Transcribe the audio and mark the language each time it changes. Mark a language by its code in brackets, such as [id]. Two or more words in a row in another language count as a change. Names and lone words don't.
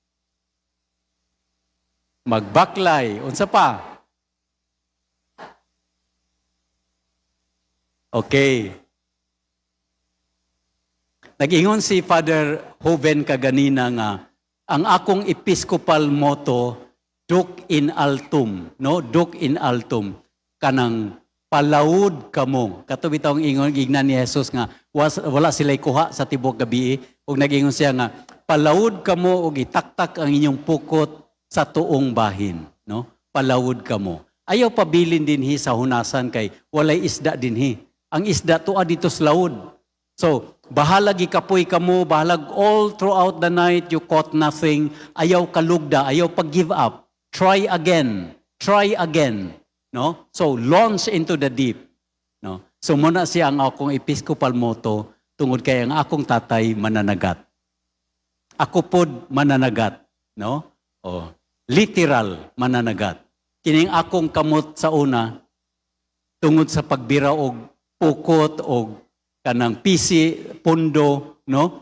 [ceb] Magbaklay. Unsa pa? Okay. Nag-ingon si Father Hoven kaganina nga, ang akong [en] episcopal motto, [la] Duc in altum, [ceb] no? [la] Duc in altum, [ceb] kanang palawod kamo. Kato bitawng ingon ignan ni Jesus nga, wala sila'y kuha sa tibok gabi, ug nag-ingon siya nga, palawod kamo ug itaktak ang inyong pukot sa tuong bahin, no? Palawod kamo. Ayaw pabilin dinhi sa hunasan kay walay isda dinhi. Ang isda tuwa dito sa lawod. So, bahalag ikapoy kamo, bahalag [en] all throughout the night, you caught nothing, [ceb] ayaw kalugda, ayaw pag-give up. [en] Try again. No? So, launch into the deep. No? [ceb] So, muna siya ang akong [en] episcopal motto, [ceb] tungod kay ang akong tatay mananagat. Ako pod mananagat. No? Literal mananagat. Kining akong kamot sa una, tungod sa pagbira og pukot og kanang pisi, pondo, no?